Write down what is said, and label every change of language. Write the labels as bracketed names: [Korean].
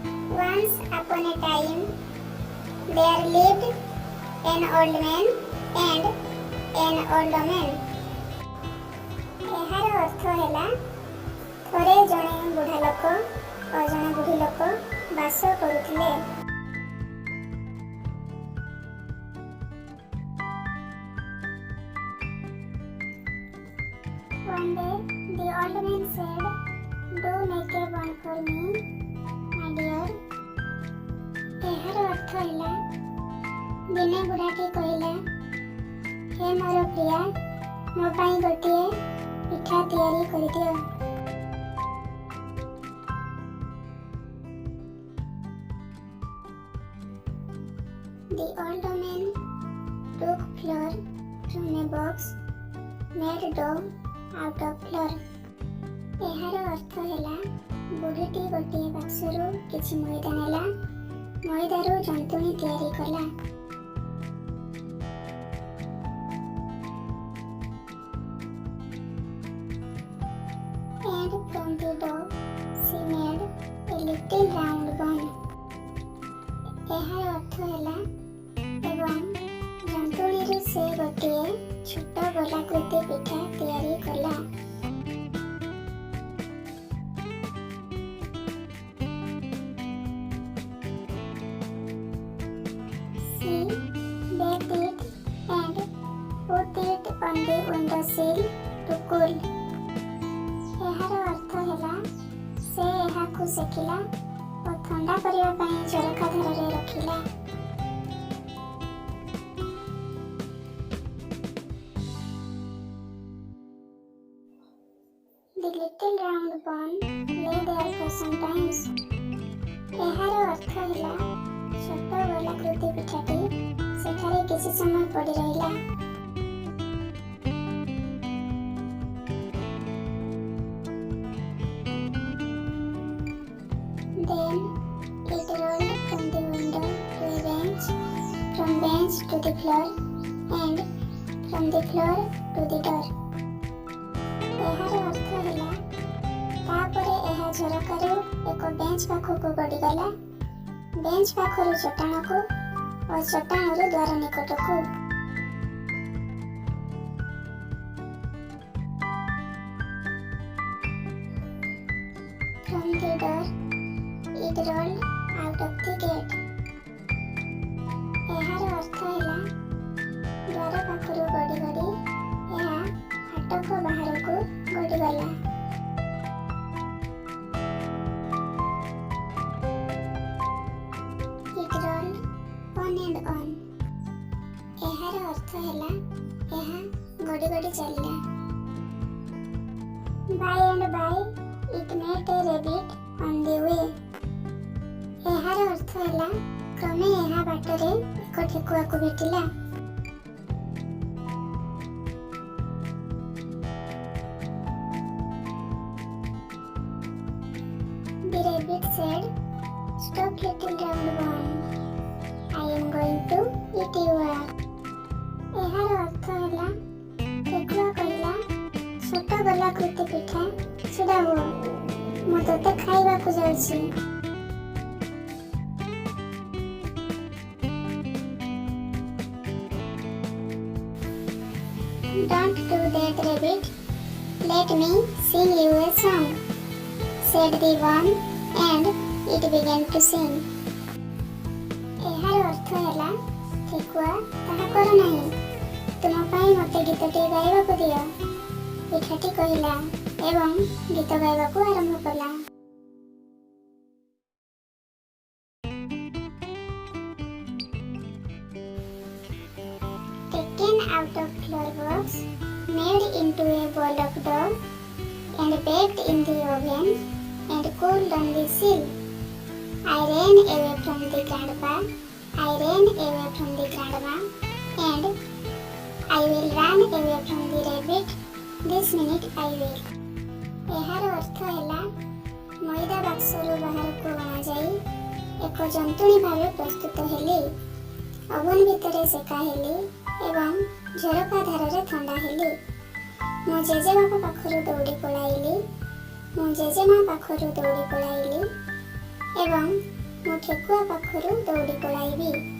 [English] Once upon a time, there lived an old man and an old woman. [Odia] ଏହାର ଅର୍ଥ ହେଲା ଥରେ ଜଣେ ବୁଢ଼ା ଲୋକ ଓ ଜଣେ ବୁଢ଼ୀ ଲୋକ ବାସ କରୁଥିଲେ। [English] One day, the old man said, "Do make a one for me, my dear." [Odia] ଏହାର ଅର୍ଥ ହେଲା ଦିନେ ବୁଢ଼ାଟି କହିଲା, ହେ ମୋର ପ୍ରିୟା, ମୋ ପାଇଁ ଗୋଟିଏ ପିଠା ତିଆରି କରିଦିଅ। [English] The old man took flour from a box, made dough out of flour. [Odia] ଏହାର ଅର୍ଥ ହେଲା ବୁଢ଼ୀଟି ଗୋଟିଏ ବାକ୍ସରୁ କିଛି ମଇଦା ନେଲା, ମଇଦାରୁ ଜନ୍ତୁଣି ତିଆରି କଲା। [English] And from the dough she made a little round bun. [Odia] ଏହାର ଅର୍ଥ ହେଲା ଏବଂ ଜନ୍ତୁଣିରୁ ସେ ଗୋଟିଏ ଛୋଟ ଗୋଲାକୃତି ପିଠା ତିଆରି କଲା। [English] She baked it and put it on the windowsill to cool. [Odia] ଏହାର ଅର୍ଥ ହେଲା ସେ ଏହାକୁ ସେକିଲା ଓ ଥଣ୍ଡା କରିବା ପାଇଁ ଝରକା ଧାରରେ ରଖିଲା। [English] The little round bun lay there for some time. [Odia] ଏହାର ଅର୍ଥ ହେଲା ଛୋଟ ଗୋଲାକୃତି ପିଠାଟି ସେଠାରେ କିଛି ସମୟ ପଡ଼ି ରହିଲା। [English] Then it rolled from the window to a bench, from bench to the floor, and from the floor to the door. [Odia] ଏହାର ଅର୍ଥ ହେଲା ତାପରେ ଏହା ଝରକାରୁ ଏକ ବେଞ୍ଚ ପାଖକୁ ଗଡ଼ିଗଲା, ବେଞ୍ଚ ପାଖରୁ ଚଟାଣକୁ ଓ ଚଟାଣରୁ ଦ୍ୱାର ନିକଟକୁ। [English] From the door it rolled out of the gate. [Odia] ଏହାର ଅର୍ଥ ହେଲା ଦ୍ୱାର ପାଖରୁ ଗଡ଼ି ଗଡ଼ି ଏହା ଫାଟକ ବାହାରକୁ ଗଡ଼ିଗଲା। [English] It rolled on and on. [Odia] ଏହାର ଅର୍ଥ ହେଲା ଏହା ଗଡ଼ି ଗଡ଼ି ଚାଲିଲା। [English] By and by it met a rabbit on the way. [Odia] ଏହାର ଅର୍ଥ ହେଲା କ୍ରମେ ଏହା ବାଟରେ ଏକ ଠେକୁଆକୁ ଭେଟିଲା। [English] The rabbit said, "Stop little round bun, I am going to eat you up." [Odia] ଏହାର ଅର୍ଥ ହେଲା ଠେକୁଆ କହିଲା, ଛୋଟ ଗୋଲାକୃତି ପିଠା ଛିଡ଼ା ହୁଅ, ମୁଁ ତୋତେ ଖାଇବାକୁ ଯାଉଛି। [English] "Don't do that, rabbit. Let me sing you a song," said the one, and it began to sing. [Odia] ଏହାର ଅର୍ଥ ହେଲା ଠେକୁଆ ତାହା କର ନାହିଁ, ତୁମ ପାଇଁ ମୋତେ ଗୀତଟିଏ ଗାଇବାକୁ ଦିଅ। ପିଠାଟି କହିଲା ଏବଂ ଗୀତ ଗାଇବାକୁ ଆରମ୍ଭ କଲା। [English] Taken out of flour box, made into a ball of dough, and baked in the oven, and cooled on the sill. I ran away from the grandpa, I ran away from the grandma, and I will run away from the rabbit, this minute I will. [Odia] ଏହାର ଅର୍ଥ ହେଲା ମଇଦା ବାକ୍ସରୁ ବାହାରକୁ ଅଣାଯାଇ ଏକ ଜନ୍ତୁଣି ଭାବେ ପ୍ରସ୍ତୁତ ହେଲି, ଓଭନ ଭିତରେ ସେକା ହେଲି ଏବଂ ଝରକା ଧାରରେ ଥଣ୍ଡା ହେଲି। ମୁଁ ଜେଜେବାପା ପାଖରୁ ଦୌଡ଼ି ପଳାଇଲି। ମୁଁ ଜେଜେମା ପାଖରୁ ଦୌଡ଼ି ପଳାଇଲି ଏବଂ ମୁଁ ଠେକୁଆ ପାଖରୁ ଦୌଡ଼ି ପଳାଇବି।